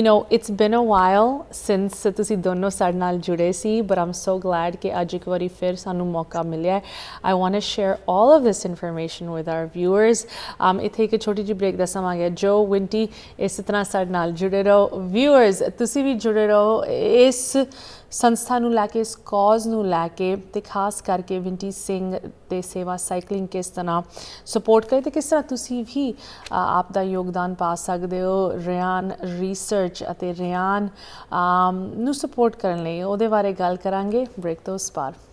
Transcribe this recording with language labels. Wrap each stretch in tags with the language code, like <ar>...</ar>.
<en>it's been a while since</en> <pa>ਤੁਸੀਂ ਦੋਨੋਂ ਸਾਡੇ ਨਾਲ ਜੁੜੇ ਸੀ,</pa> <en>but I'm so glad</en> <pa>ਕਿ ਅੱਜ ਇੱਕ ਵਾਰੀ ਫਿਰ ਸਾਨੂੰ ਮੌਕਾ ਮਿਲਿਆ।</pa> <en>I want to share all of this information with our viewers।</en> <pa>ਇੱਥੇ ਇੱਕ ਛੋਟੀ ਜਿਹੀ ਬ੍ਰੇਕ ਦਾ ਸਮਾਂ ਗਿਆ। ਜੋ ਵਿੰਟੀ ਇਸ ਤਰ੍ਹਾਂ ਸਾਡੇ ਨਾਲ ਜੁੜੇ ਰਹੋ। ਵਿਊਅਰਸ ਤੁਸੀਂ ਵੀ ਜੁੜੇ ਰਹੋ ਇਸ ਸੰਸਥਾ ਨੂੰ ਲੈ ਕੇ, ਇਸ ਕਾਜ਼ ਨੂੰ ਲੈ ਕੇ, ਤੇ ਖਾਸ ਕਰਕੇ ਵਿੰਟੀ ਸਿੰਘ ਤੇ ਸੇਵਾ ਸਾਈਕਲਿੰਗ ਕਿਸ ਤਰ੍ਹਾਂ ਸਪੋਰਟ ਕਰੇ ਤੇ ਕਿਸ ਤਰ੍ਹਾਂ ਤੁਸੀਂ ਵੀ ਆਪ ਦਾ ਯੋਗਦਾਨ ਪਾ ਸਕਦੇ ਹੋ ਰਿਆਨ ਰਿਸਰਚ ਅਤੇ ਰਿਆਨ ਨੂੰ ਸਪੋਰਟ ਕਰਨ ਲਈ, ਉਹਦੇ ਬਾਰੇ ਗੱਲ ਕਰਾਂਗੇ ਬ੍ਰੇਕ ਤੋਂ ਉਸ ਪਾਰ।</pa>